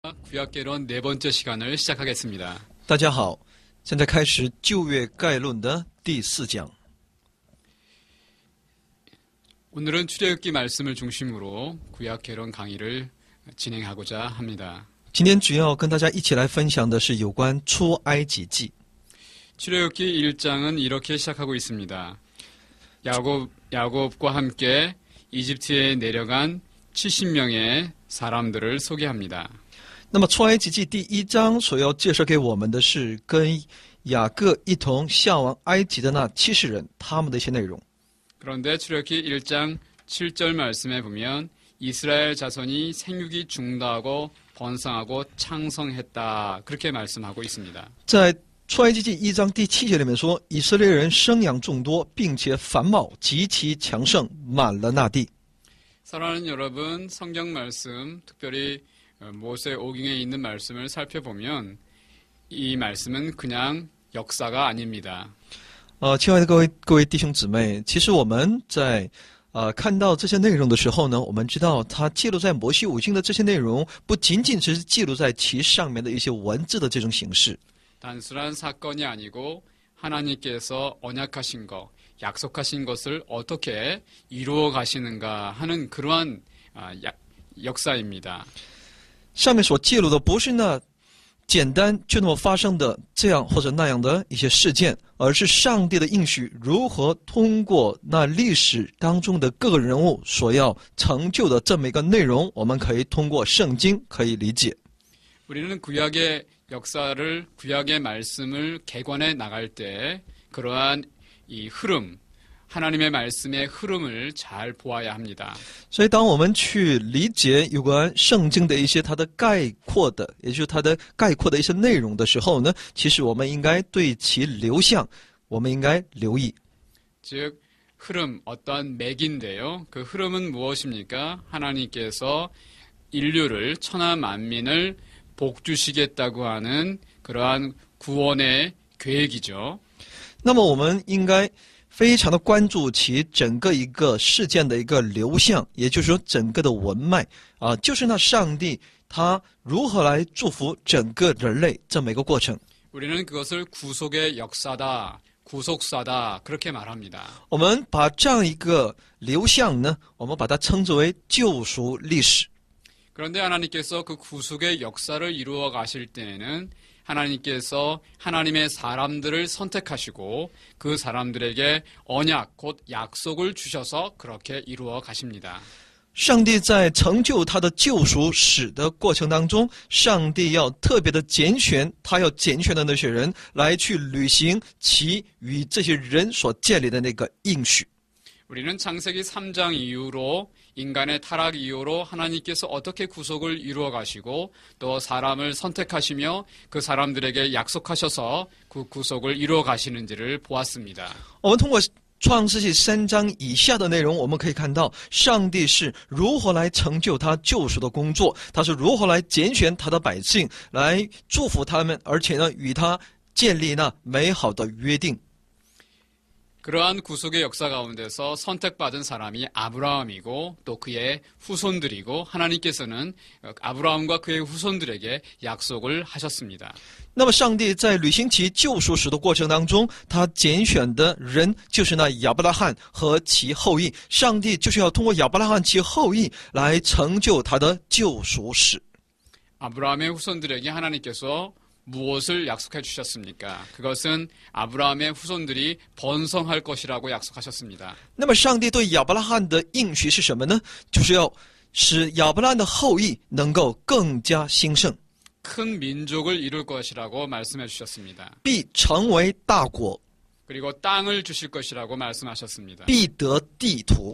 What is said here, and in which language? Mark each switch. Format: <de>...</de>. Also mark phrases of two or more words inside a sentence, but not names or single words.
<ko>구약개론 네 번째 시간을 시작하겠습니다.</ko> <zh>大家好，现在开始旧约概论的第4讲。</zh> <ko>오늘은 출애굽기 말씀을 중심으로 구약개론 강의를 진행하고자 합니다.</ko> <zh>今天主要跟大家一起来分享的是有关出埃及记。</zh> <ko>출애굽기 1장은 이렇게 시작하고 있습니다. 야곱과 함께 이집트에 내려간 70명의 사람들을 소개합니다.</ko> <zh>那么出埃及记第1章所要介绍给我们的是跟雅各一同下往埃及的那70人，他们的一些内容。</zh> <ko>그런데 출애굽기 1장 7절 말씀에 보면 이스라엘 자손이 생육이 중다하고 번성하고 창성했다. 그렇게 말씀하고 있습니다.</ko> <zh>在出埃及记1章第7节里面说，以色列人生养众多，并且繁茂极其强盛，满了那地。</zh> <ko>사랑하는 여러분, 성경 말씀, 특별히 모세 오경에 있는 말씀을 살펴보면 이 말씀은 그냥 역사가 아닙니다.</ko> <zh>亲爱的各位弟兄姊妹，其实我们在看到这些内容的时候呢，我们知道它记录在摩西五经的这些内容，不仅仅只是记录在其上面的一些文字的这种形式。</zh> <ko>단순한 사건이 아니고 하나님께서 언약하신 것, 약속하신 것을 어떻게 이루어 가시는가 하는 그러한 역사입니다.</ko> <zh>上面所记录的不是那简单就那么发生的这样或者那样的一些事件，而是上帝的应许如何通过那历史当中的各个人物所要成就的这么一个内容，我们可以通过圣经可以理解。</zh> <ko>우리는 구약의 역사를, 구약의 말씀을 개관해 나갈 때 그러한 이 흐름, 하나님의 말씀의 흐름을 잘 보아야 합니다.</ko> <zh>所以当我们去理解有关圣经的一些它的概括的，也就是它的概括的一些内容的时候呢，其实我们应该对其流向我们应该留意。</zh> <ko>즉 흐름, 어떠한 맥인데요. 그 흐름은 무엇입니까? 하나님께서 인류를, 천하 만민을 복 주시겠다고 하는 그러한 구원의 계획이죠.</ko> <zh>那么我们应该非常的关注其整个一个事件的一个流向，也就是说整个的文脉就是那上帝他如何来祝福整个人类这么一个过程。</zh> <ko>우리는 그것을 구속의 역사다, 구속사다 그렇게 말합니다.</ko> <zh>我们把这样一个流向呢，我们把它称之为救赎历史。</zh> <ko>그런데 하나님께서 그 구속의 역사를 이루어 가실 때에는 하나님께서 하나님의 사람들을 선택하시고 그 사람들에게 언약, 곧 약속을 주셔서 그렇게 이루어 가십니다.</ko> <zh>上帝在成就他的救赎史的过程当中，上帝要特别的拣选他要拣选的那些人来去履行其与这些人所建立的那个应许。</zh> <ko>우리는 창세기 3장 이후로 인간의 타락 이후로 하나님께서 어떻게 구속을 이루어 가시고 또 사람을 선택하시며 그 사람들에게 약속하셔서 그 구속을 이루어 가시는지를 보았습니다.</ko> <zh>我们通过创世纪3章以下的内容，我们可以看到上帝是如何来成就他救赎的工作，他是如何来拣选他的百姓，来祝福他们，而且呢与他建立那美好的约定。</zh> <ko>그러한 구속의 역사 가운데서 선택받은 사람이 아브라함이고 또 그의 후손들이고 하나님께서는 아브라함과 그의 후손들에게 약속을 하셨습니다.</ko> <zh>那么上帝在履行其救赎史的过程当中，他拣选的人就是那亚伯拉罕和其后裔，上帝就是要通过亚伯拉罕其后裔来成就他的救赎史。</zh> <ko>아브라함의 후손들에게 하나님께서 무엇을 약속해 주셨습니까? 그것은 아브라함의 후손들이 번성할 것이라고 약속하셨습니다.</ko> <zh>那么上帝对亚伯拉罕的应许是什么呢？就是要使亚伯拉罕的后裔能够更加兴盛，</zh> <ko>큰 민족을 이룰 것이라고 말씀해 주셨습니다.</ko> <zh>必成为大国，</zh> <ko>그리고 땅을 주실 것이라고 말씀하셨습니다.</ko> <zh>必得地土。</zh>